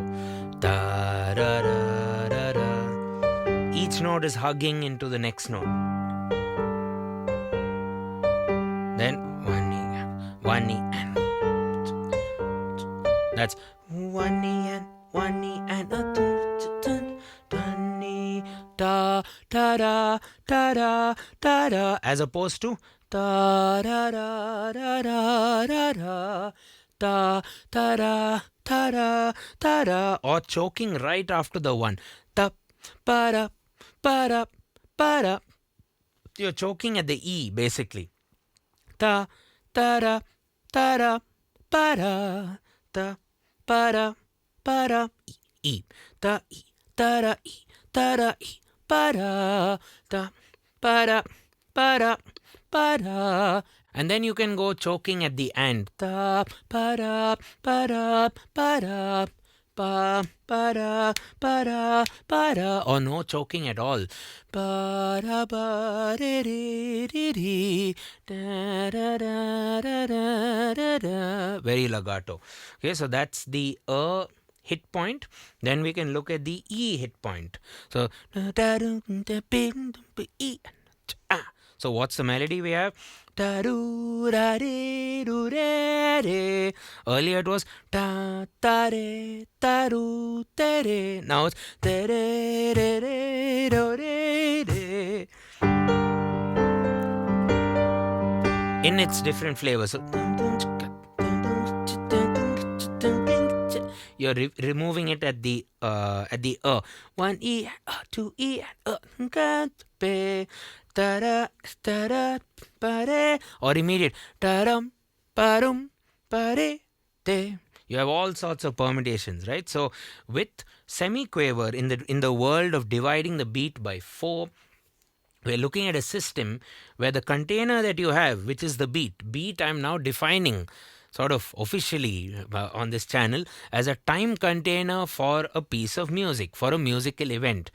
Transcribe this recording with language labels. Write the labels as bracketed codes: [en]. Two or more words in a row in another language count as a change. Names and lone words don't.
[en] Da, da, da, da, da. Each note is hugging into the next note. Then 1E and that's 1E and a 2 da da da da da da da, as opposed to ta ra ra ra ra ra ra, ta ta ra ta ra ta ra, or choking right after the one. Ta pa ra pa ra pa ra. You're choking at the E basically. Ta ta ra ta ra pa ra, ta pa ra pa ra E, ta E ta ra E ta ra E pa ra, ta pa ra pa ra pa ra. And then you can go choking at the end. Ta pa ra pa ra pa ra, pa pa ra pa ra pa ra, or no choking at all. Pa ra ba re re re re, da da da da da da da. Very legato. Okay, so that's the hit point. Then we can look at the E hit point. So so what's the melody we have? Earlier it was ta ta re ta ru te re. Now it's te re re re do re re. In its different flavors. So, you're removing it at the one E, two E, or immediate taram parum pare te. You have all sorts of permutations, right? So with semiquaver, in the world of dividing the beat by 4, we're looking at a system where the container that you have, which is the beat I'm now defining sort of officially on this channel as a time container for a piece of music, for a musical event.